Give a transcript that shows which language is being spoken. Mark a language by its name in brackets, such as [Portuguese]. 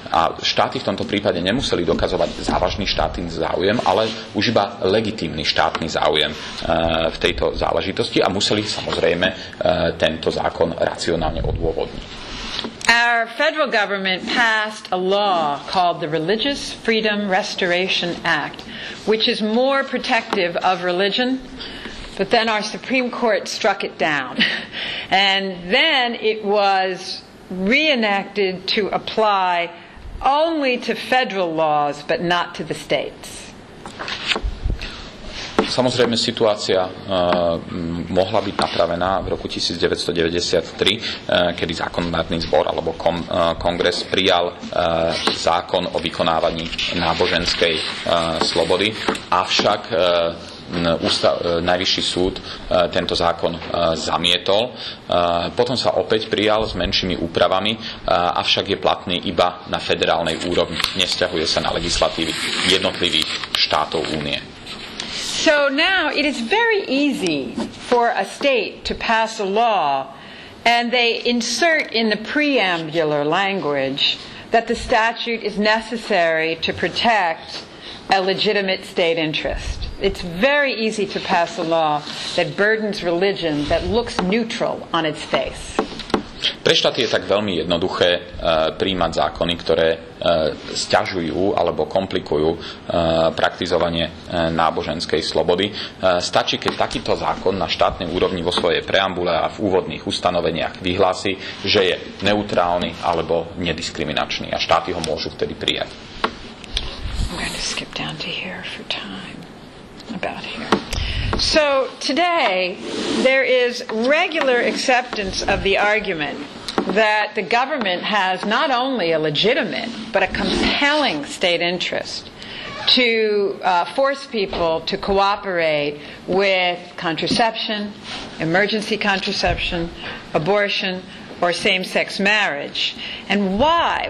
[Slovak] A štáty v tomto prípade nemuseli dokazovať závažný štátny záujem, ale už iba legitímny štátny záujem v tejto záležitosti a museli samozrejme tento zákon racionálne odôvodniť. [English] Our federal government passed a law called the Religious Freedom Restoration Act, which is more protective of religion, but then our Supreme Court struck it down. And then it was reenacted to apply only to federal laws, but not to the states. [Slovak] Samozrejme, situácia mohla byť napravená v roku 1993, kedy zákonodárny zbor alebo kongres prijal zákon o vykonávaní náboženskej slobody, avšak Najvyšší súd tento zákon zamietol. Potom sa opäť prijal s menšími úpravami, avšak je platný iba na federálnej úrovni. Nesťahuje sa na legislatívy jednotlivých štátov únie. [English] So now it is very easy for a state to pass a law and they insert in the preambular language that the statute is necessary to protect a legitimate state interest. It's very easy to pass a law that burdens religion that looks neutral on its face. [Slovak] Pre štáty je tak veľmi jednoduché prijímať zákony, ktoré sťažujú alebo komplikujú praktizovanie náboženskej slobody. Stačí, keď takýto zákon na štátnej úrovni vo svojej preambule a v úvodných ustanoveniach vyhlási, že je neutrálny alebo nediskriminačný a štáty ho môžu vtedy prijať. [English] I'm going to skip down to here for time. About here. So today there is regular acceptance of the argument that the government has not only a legitimate but a compelling state interest to force people to cooperate with contraception, emergency contraception, abortion, or same-sex marriage. And why?